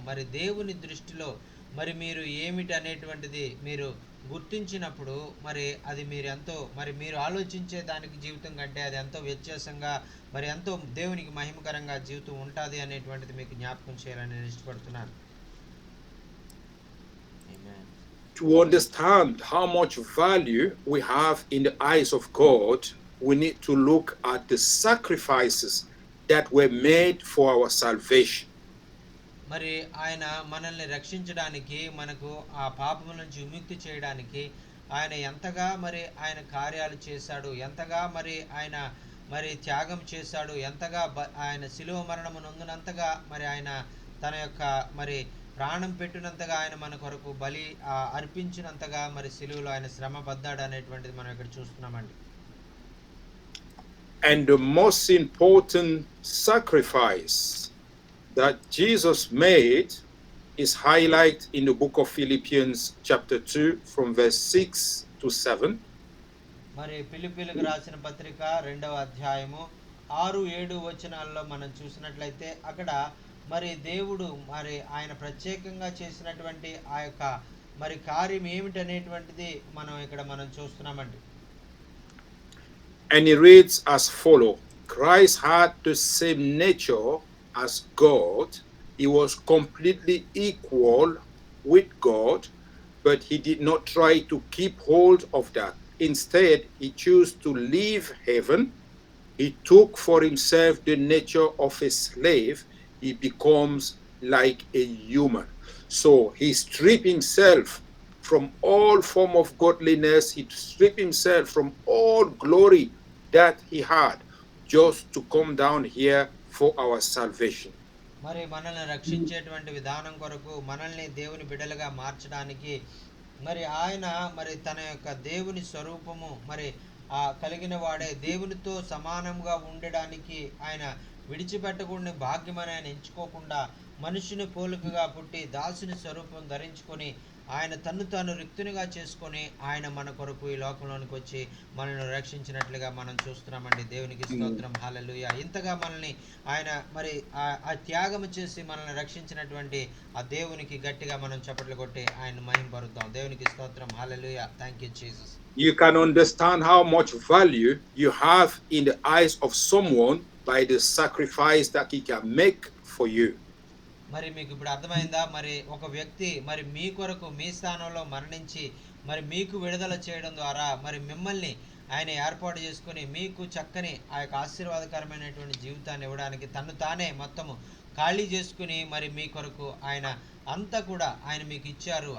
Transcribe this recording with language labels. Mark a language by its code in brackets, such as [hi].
[te] మరి దేవుని దృష్టిలో మరి మీరు ఏమిటి అనేటువంటిది మీరు గుర్తించినప్పుడు మరి అది మీరు ఎంతో మరి మీరు ఆలోచించే దానికి జీవితం కంటే అది ఎంతో వ్యత్యాసంగా మరి ఎంతో దేవునికి మహిమకరంగా జీవితం ఉంటుంది అనేటువంటిది మీకు జ్ఞాపకం చేయాలని నేను ఇష్టపడుతున్నాను. [en] Amen. To understand how much value we have in the eyes of God, we need to look at the sacrifices that were made for our salvation. [te] మరి ఆయన మనల్ని రక్షించడానికి మనకు ఆ పాపం నుంచి విముక్తి చేయడానికి ఆయన ఎంతగా మరి ఆయన కార్యాలు చేశాడు, ఎంతగా మరి ఆయన మరి త్యాగం చేశాడు, ఎంతగా ఆయన శిలువ మరణము నొందినంతగా మరి ఆయన తన యొక్క మరి ప్రాణం పెట్టినంతగా ఆయన మన కొరకు బలి అర్పించినంతగా మరి శిలువలో ఆయన శ్రమ పడ్డాడు అనేటువంటిది మనం ఇక్కడ చూస్తున్నామండి. [en] And the most important sacrifice that Jesus made is highlighted in the book of Philippians chapter 2 from verse 6 to 7. [te] మరి ఫిలిప్పీలకు రాసిన పత్రిక 2వ అధ్యాయము 6-7 వచనాల్లో మనం చూసినట్లయితే అక్కడ మరి దేవుడు మరి ఆయన ప్రత్యేకంగా చేసినటువంటి ఆ యొక్క మరి కార్యం ఏమిటనేటువంటిది మనం చూస్తున్నామండి. [en] And he reads as follow: Christ had the same nature as God. He was completely equal with God, but he did not try to keep hold of that. Instead, he chose to leave heaven. He took for himself the nature of a slave. He becomes like a human. So he stripped himself from all form of godliness. He stripped himself from all glory that he had just to come down here for our salvation. [te] మరి మనల్ని రక్షించేటువంటి విధానం కొరకు మనల్ని దేవుని బిడ్డలుగా మార్చడానికి మరి ఆయన మరి తన యొక్క దేవుని స్వరూపము మరి కలిగిన వాడే దేవునితో సమానంగా ఉండడానికి ఆయన విడిచిపెట్టకుండా భాగ్యమని ఆయన ఎంచుకోకుండా మనుషుని పోలికగా పుట్టి దాసుని స్వరూపం ధరించుకొని ఆయన తన్ను తాను రిక్తునిగా చేసుకొని ఆయన మన కొరకు ఈ లోకంలోనికి వచ్చి మనల్ని రక్షించినట్లుగా మనం చూస్తున్నామండి. దేవునికి స్తోత్రం. హల్లెలూయా. ఇంతగా మనల్ని ఆయన మరి ఆ త్యాగం చేసి మనల్ని రక్షించినటువంటి ఆ దేవునికి గట్టిగా మనం చప్పట్లు కొట్టి ఆయన మహిమపరుద్దాం. దేవునికి స్తోత్రం. హల్లెలూయా. [en] Thank you Jesus. You can understand how much value you have in the eyes of someone by the sacrifice that he can make for you. [te] మరి మీకు ఇప్పుడు అర్థమైందా? మరి ఒక వ్యక్తి మరి మీ కొరకు మీ స్థానంలో మరణించి మరి మీకు విడుదల చేయడం ద్వారా మరి మిమ్మల్ని ఆయన ఏర్పాటు చేసుకొని మీకు చక్కని ఆ యొక్క ఆశీర్వాదకరమైనటువంటి జీవితాన్ని ఇవ్వడానికి తను తానే మొత్తము ఖాళీ చేసుకుని మరి మీ కొరకు ఆయన అంతా కూడా ఆయన మీకు ఇచ్చారు.